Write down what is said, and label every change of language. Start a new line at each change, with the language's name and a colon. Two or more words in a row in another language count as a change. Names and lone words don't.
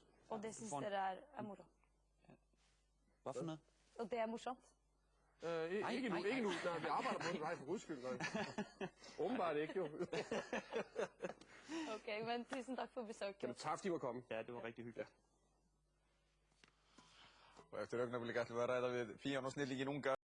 Norwegian: Og det synes dere er morsomt.
Danish: Hvad for noget?
Norwegian: Og det er morsomt.
Danish: Ikke nu. Nej, vi arbejder på det. Nej, for guds skyld. Åbenbart ikke, jo.
Norwegian: Ok, men tusen takk for besøket.
Danish: Jamen, tak fordi I var kommet. Ja, det var rigtig hyggeligt.
Icelandic: Og eftir augnablik ætlum við að ræða við píanósnillingin unga